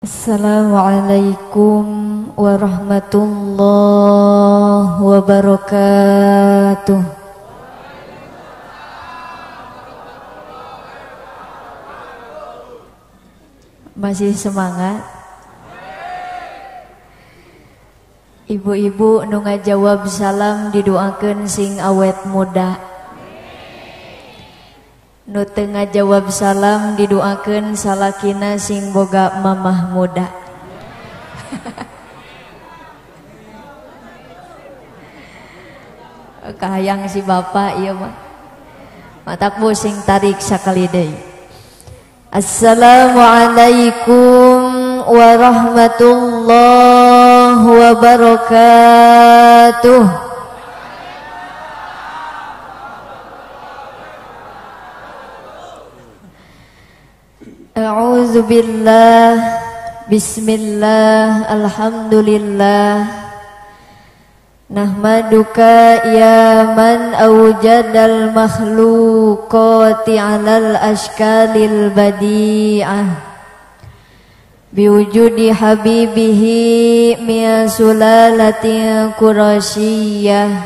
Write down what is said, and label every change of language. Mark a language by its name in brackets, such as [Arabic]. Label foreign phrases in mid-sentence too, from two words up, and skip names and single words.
[Arabic] السلام عليكم ورحمة الله وبركاته. [Indonesian] Masih semangat? [Sundanese] Ibu-ibu nu ngajawab salam didoakeun sing awet muda. Nu teu ngajawab salam didoakeun salakina sing boga mamah muda. Kahayang si bapak ieu mah. Matak sing tarik sakali deui. [Arabic] السلام عليكم ورحمة الله وبركاته. أعوذ بالله، بسم الله، الحمد لله. نحمدك يا من أوجد المخلوقات على الأشكال البديعة بوجود حبيبه من سلالة قرشية.